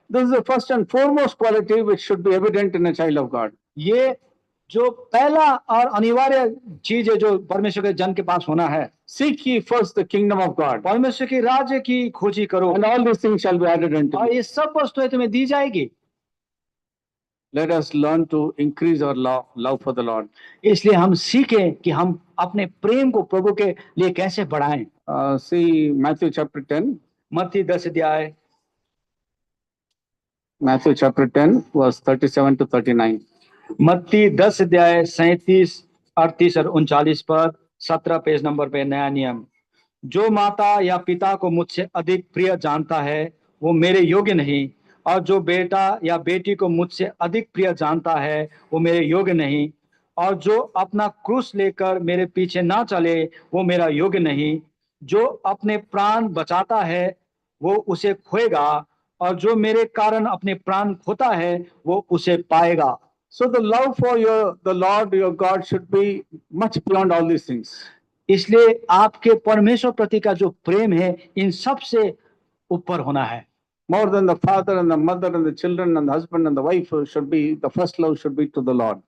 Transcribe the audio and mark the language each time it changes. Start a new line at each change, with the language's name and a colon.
English: This is the first and foremost quality which should be evident in a child of God.
Hindi: ये जो पहला और अनिवार्य चीज है जो परमेश्वर के जन के पास होना है।
English: Seek ye first the kingdom of God.
Hindi: परमेश्वर के राज्य की खोजी करो।
English: And all these things shall be added unto
Hindi: और
English: you.
Hindi: ये सब वस्तुएं तुम्हें दी जाएगी।
English: Let us learn to increase our love for the Lord.
Hindi: इसलिए हम सीखें कि हम अपने प्रेम को प्रभु के लिए कैसे बढ़ाएं।
English: See Matthew chapter 10.
Hindi: मत्ती 10 अध्याय,
English: Matthew chapter 10 verse 37 to 39.
Hindi: मत्ती 10 अध्याय 37, 38 और 39 पर 17 पेज नंबर पे नया नियम। जो माता या पिता को मुझसे अधिक प्रिय जानता है वो मेरे योग्य नहीं, और जो बेटा या बेटी को मुझसे अधिक प्रिय जानता है वो मेरे योग्य नहीं, और जो अपना क्रूस लेकर मेरे पीछे ना चले वो मेरा योग्य नहीं। जो अपने प्राण बचाता है वो उसे खोएगा, और जो मेरे कारण अपने प्राण खोता है वो उसे पाएगा।
English: So the love for the Lord your God should be much beyond all these things.
Hindi: इसलिए आपके परमेश्वर प्रति का जो प्रेम है इन सब से ऊपर होना है।
English: More than the father and the mother and the children and the husband and the wife should be, the first love should be to the Lord.